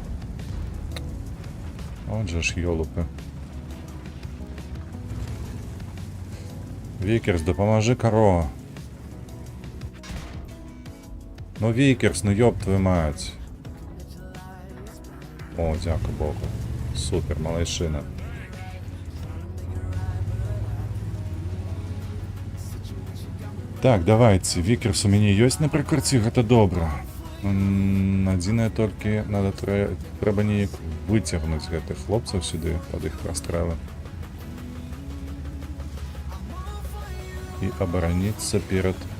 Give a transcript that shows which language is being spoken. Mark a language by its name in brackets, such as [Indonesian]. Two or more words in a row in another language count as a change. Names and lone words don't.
[Ukrainian] Отже ж, йолупи. Вікерс, допоможи, коро. [Russian] Ну, Вікерс, ну ёб твою мать. [Ukrainian] О, дякую Богу. Супер, малайшина. Так, давайте. [Belarusian] Вікерс у мяне ёсць на прыкрыцці, гэта добра. Адзінае толькі трэба неяк выцягнуць гэтых хлопцаў сюды пад іх прастрэлы і абараніцца перад...